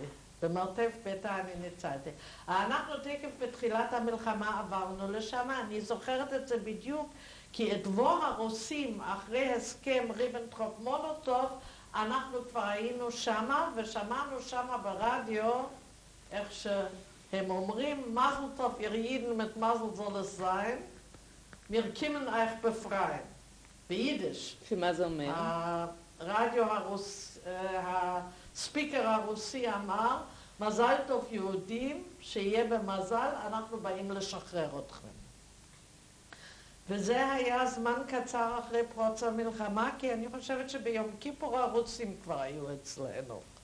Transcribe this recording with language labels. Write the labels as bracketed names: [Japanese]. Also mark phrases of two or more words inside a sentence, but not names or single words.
[Hebrew] במרתף ביתה אני ניצלתי. אנחנו תקף בתחילת המלחמה עברנו לשם, אני זוכרת את זה בדיוק, כי את בוא הרוסים אחרי הסכם ריבנטרופ-מולוטוב, אנחנו כבר היינו שמה, ושמענו שמה ברדיו, איך שהם אומרים, מזל טוב, [Yiddish] איר ייִדן מיט מזל זאָל עס זײַן, מיר קומען אײַך באַפֿרײַען. [Hebrew] ביידיש. שמה זה אומר? הרדיו הספיקר הרוסי אמר, מזל טוב יהודים, שיהיה במזל, אנחנו באים לשחרר אתכם. וזה היה זמן קצר אחרי פרוץ המלחמה, כי אני חושבת שביום כיפור הרוסים כבר היו אצלנו.